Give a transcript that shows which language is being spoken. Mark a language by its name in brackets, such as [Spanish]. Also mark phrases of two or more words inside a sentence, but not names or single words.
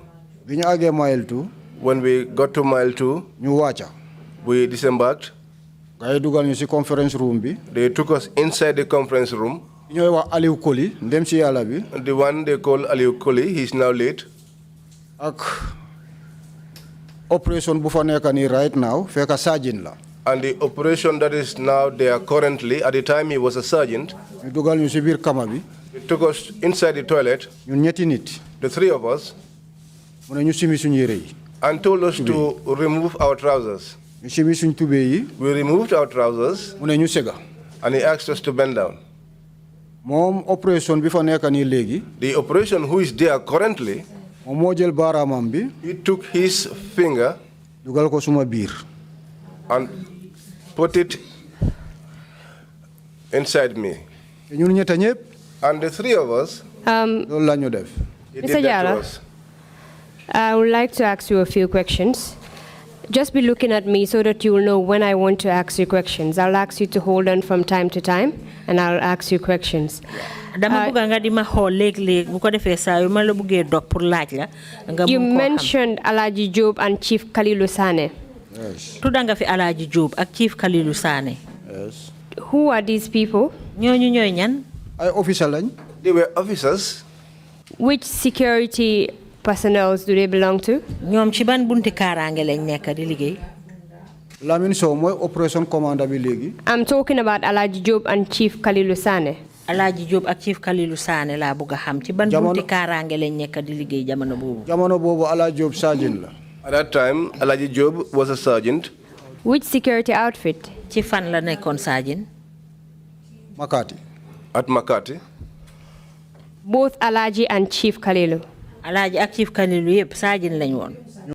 [English] When we got to Mile 2, we disembarked. They took us inside the conference room. The one they call Aliou Koli, he's now late. [Wolof] Ak operation bu fa nekk nii [English] right now [Wolof] fekk sergeant la. [English] And the operation that is now there currently, at the time he was a sergeant, [Wolof] ñu dugal ñu ci biir kama bi. [English] he took us inside the toilet, [Wolof] ñun ñetti nit. [English] the three of us, [Wolof] mu ne ñu simi suñu yére yi. [English] and told us to remove our trousers. [Wolof] ñu simi suñu tubé yi. [English] We removed our trousers, [Wolof] mu ne ñu sega. [English] and he asked us to bend down. [Wolof] Moom operation bi fa nekk nii léegi. [English] The operation who is there currently, [Wolof] moom moo jël baaraamam bi. [English] he took his finger [Wolof] dugal ko suma biir. [English] and put it inside me. [Wolof] ñun ñetta ñëpp. [English] And the three of us, [Wolof] loolu la ñu def. [English] he Mr. did that to Jaleh, us. I would like to ask you a few questions. Just be looking at me so that you will know when I want to ask you questions. I'll ask you to hold on from time to time, and I'll ask you questions. [Wolof] Dama bëgg nga di ma xool léeg-léeg bu ko defee saa yu ma la bëggee dog pour laaj la nga [English] You [Wolof] mun koo xam. [English] mentioned Alaji Job and Chief Kalilu Sane. Yes. [Wolof] Tudda nga fi Alaaji Job ak Chief Kalilu Sane. [English] Yes. Who are these people? [Wolof] ñooñu ñooy ñan. ay officer lañ. [English] They were officers. Which security personnel do they belong to? [Wolof] ñoom ci ban bunti kaaraange lañ nekk di liggéey. Lamin Sow mooy operation commander bi léegi. [English] I'm talking about Alaji Job and Chief Kalilu Sane. [Wolof] Alaaji Job ak Chief Kalilu Sane laa bëgg a xam ci ban bunti kaaraange lañ nekk di liggéey jamono boobu. jamono boobu Alaaji Job sergeant la. [English] At that time, Alaji Job was a sergeant. Which security outfit? [Wolof] ci fan la nekkoon sergeant. Makati. [English] At Makati. Both Alaji and Chief Kalilu. [Wolof] Alaaji ak Chief Kalilu yëpp sergeant lañ woon.